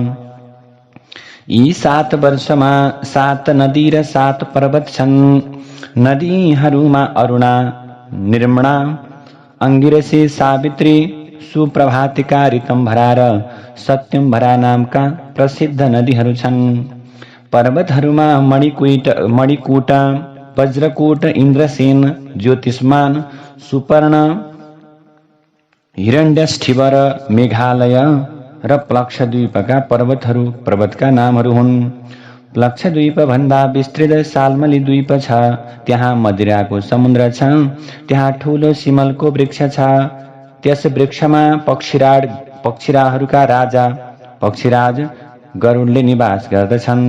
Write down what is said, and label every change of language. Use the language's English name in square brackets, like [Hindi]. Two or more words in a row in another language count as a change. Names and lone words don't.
[Nepali] यी 7 वर्षमा 7 नदी र 7 पर्वत छन्। नदीहरूमा अरुणा, निर्मणा, अंगिरसी, सावित्री, सुप्रभातिका, ऋतम्भरा र सत्यम्भरा नामका प्रसिद्ध नदीहरू छन्। पर्वतहरूमा मणिकूट, वज्रकूट, इन्द्रसेन, ज्योतिष्मान, सुपर्ण, हिरण्यष्ठिवर, मेघालय र प्लक्षद्वीपका पर्वतका नामहरू हुन्। प्लक्षद्वीप भन्दा विस्तृत सालमली द्वीप छ। त्यहाँ मदिराको समुद्र छ। त्यहाँ ठूलो सिमलको वृक्ष छ। त्यस वृक्षमा पक्षीराहरूका राजा पक्षीराज गरुडले निवास गर्दछन्।